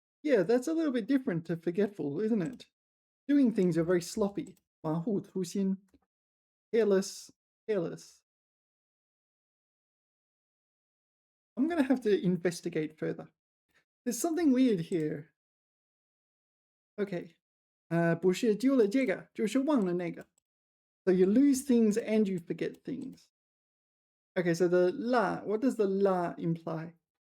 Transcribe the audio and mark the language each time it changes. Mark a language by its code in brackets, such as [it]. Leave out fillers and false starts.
[en] Yeah, that's a little bit different to forgetful, isn't it? Doing things are very sloppy. [zh] 马虎粗心.Careless. [en] I'm going to have to investigate further. There's something weird here. Okay. [zh] 不是丢了这个，就是忘了那个. [en] So you lose things and you forget things. Okay, so the la, what does the la imply?